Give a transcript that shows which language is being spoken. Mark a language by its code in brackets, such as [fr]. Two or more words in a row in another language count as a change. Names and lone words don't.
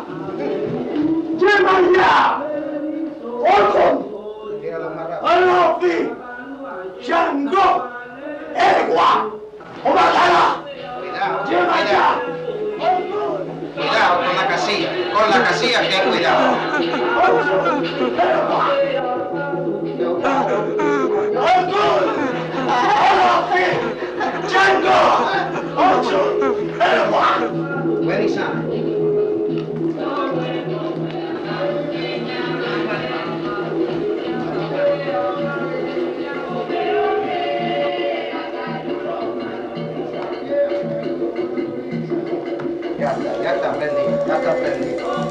[es] ¡Llemaya! ¡Orkon! ¡Alofi! ¡Shango! ¡Egua! ¡Omatara! ¡Llemaya! Cuidado con la casilla. Con la casilla, ten cuidado. [en] Very sound. [es] Ya está prendido, ya está prendido.